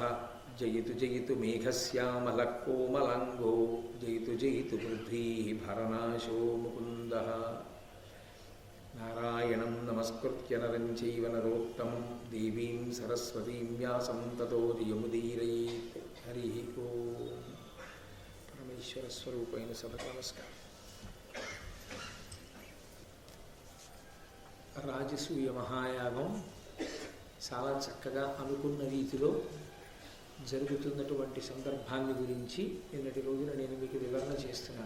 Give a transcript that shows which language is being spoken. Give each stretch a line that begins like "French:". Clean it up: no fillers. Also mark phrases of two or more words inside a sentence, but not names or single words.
Sanskrit: जयतु जयतु मेघश्यामलः कोमलाङ्गो जयतु जयतु पृथ्वीः भरनाशो मुकुन्दः। नारायणं नमस्कृत्य नरं चैव नरोत्तमं देवीं सरस्वतीं व्यासं ततो जयमुदीरयेत्। हरिः ओम्।
Telugu: పరమేశ్వరస్వరూపైన సభకు నమస్కారం. రాజసూయ మహాయాగం చాలా చక్కగా అనుకున్న రీతిలో జరుగుతున్నటువంటి సందర్భాన్ని గురించి నిన్నటి రోజున నేను మీకు వివరణ చేస్తున్నాను.